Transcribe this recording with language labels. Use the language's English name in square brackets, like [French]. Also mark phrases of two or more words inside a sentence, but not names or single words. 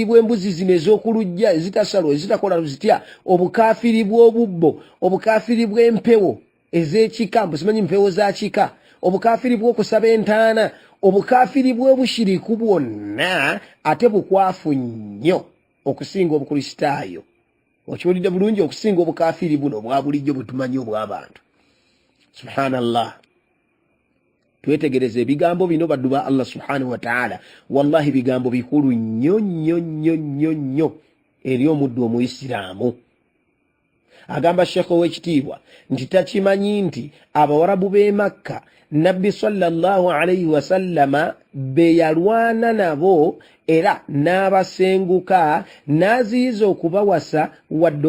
[Ganda] bw'embuzi zino ez'okulujja ezitasalwa ezitakola zitya obukafiiri bw'obubbo obukafiiri bw'empewo ez'ekika mbusimanyi mpewo za kika obukafiiri bw'okusaba entaana obukafiiri bw'obushiriku bwonna ate bukwafu nnyo okusinga obukristaayo okiwulidde bulungi okusinga obukafiiri buno bwa bulijjo butumanyi obw'abantu subhanallah twetegereze ebigambo bino baddu ba [Arabic] الله سبحانه وتعالى والله [Ganda] bigambo bikulu nnyo nnyo nnyo nnyo nnyo eri omuddu omuyisiraamu agamba Sheikh ow'ekitiibwa nti takimanyi nti abawarabu b'e Makka nabbi sallallahu [Arabic] عليه وسلم [Ganda] be yalwana nabo era n'abasenguka n'aziyiza okubawasa wadde